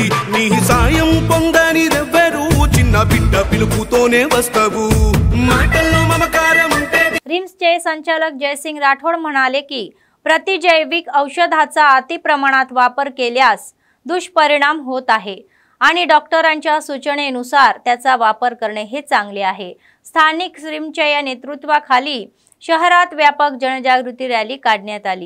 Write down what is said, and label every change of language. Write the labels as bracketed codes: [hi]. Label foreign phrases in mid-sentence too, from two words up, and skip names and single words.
[te] నీ సాయం పొందనిదెవ్వరు చిన్న బిడ్డ పిలుపుతోనే వస్తావు మాటల్లో మమకారం ఉంటది। [mr] रिम्सचे संचालक जयसिंग राठोड म्हणाले की प्रतिजैविक औषधाचा अति प्रमाणात वापर केल्यास दुष्परिणाम होत आहे आणि डॉक्टरांच्या सूचनेनुसार त्याचा वापर करणे हे चांगले आहे। स्थानिक रिम्सच्या या नेतृत्वाखाली शहरात व्यापक जनजागृती रॅली काढण्यात आली।